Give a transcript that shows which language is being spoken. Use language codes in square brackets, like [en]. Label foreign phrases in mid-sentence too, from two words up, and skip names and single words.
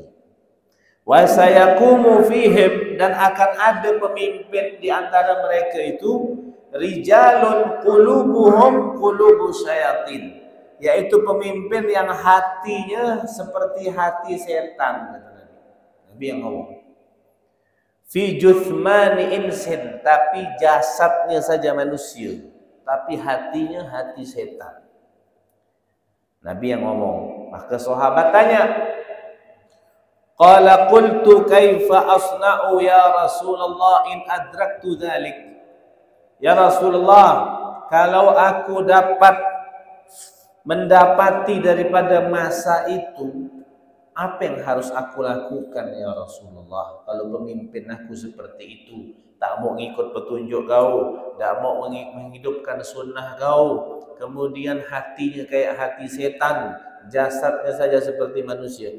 [ar] وسيقوم فيهم, [ms] dan akan ada pemimpin di antara mereka itu, [ar] رجال قلوبهم قلوب شياطين, [ms] yaitu pemimpin yang hatinya seperti hati setan, kata Nabi. Nabi yang ngomong. [ar] في جثمان إنس, [ms] tapi jasadnya saja manusia, tapi hatinya hati setan. Nabi yang ngomong. Maka sahabat tanya, [ar] قال قلت كيف أصنع يا رسول الله إن أدركت ذلك. يا رسول الله, [ms] kalau aku dapat mendapati daripada masa itu, apa yang harus aku lakukan [ar] يا رسول الله? [ms] Kalau pemimpin aku seperti itu, tak mau ngikut petunjuk kau, tak mau menghidupkan sunnah kau, kemudian hatinya kayak hati setan, jasadnya saja seperti manusia.